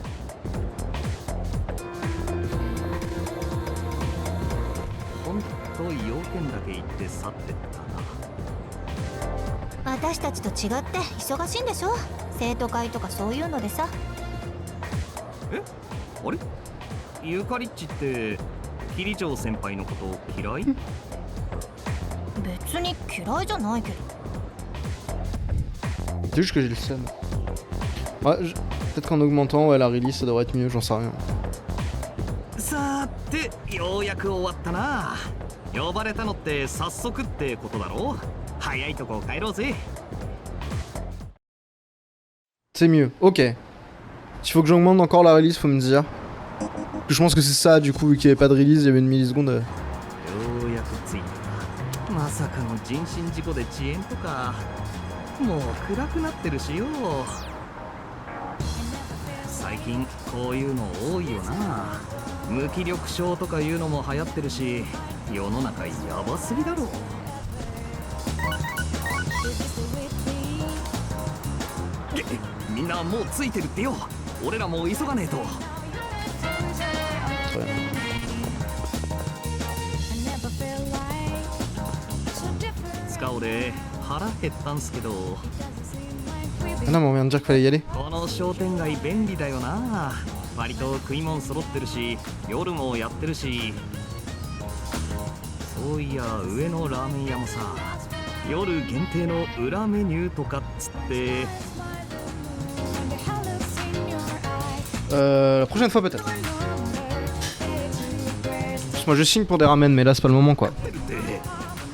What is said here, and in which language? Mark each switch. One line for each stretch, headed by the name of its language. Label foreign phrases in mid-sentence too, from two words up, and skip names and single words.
Japanese: ほんと要件だけ言って去ってったな。私たちと違って忙しいんでしょ。生徒会とかそういうのでさ。え、あれ？ユカリッチってキリチョウ先輩のこと嫌い？別に嫌いじゃないけど。
French: C'est juste que j'ai le seum. Ouais, peut-être qu'en augmentant, ouais, la release, ça devrait être mieux, j'en sais rien.
Japanese: さて、ようやく終わったな。呼ばれたのって早速ってことだろ。早いとこ帰ろうぜ。
French: C'est mieux, ok. S'il faut que j'augmente encore la release, faut me dire. Je pense que c'est ça, du coup, vu qu'il n'y avait pas de release, il y avait une milliseconde.
Japanese: ようやく着いた。まさかの人身事故で遅延とか。もう暗くなってるしよ。最近こういうの多いよな。無気力症とかいうのも流行ってるし、世の中やばすぎだろ。みんなもうついてるってよ。俺らも急がねえと。つか俺腹減ったんすけど。
French: Ah non, mais on vient de dire qu'il fallait y aller.
Japanese: この商店街便利だよな。割と食い物揃ってるし、夜もやってるし。そういや上のラーメン屋もさ、夜限定の裏メニューとかっつって。
French: La prochaine fois peut-être. Moi je signe pour des ramen, mais là c'est pas le moment quoi.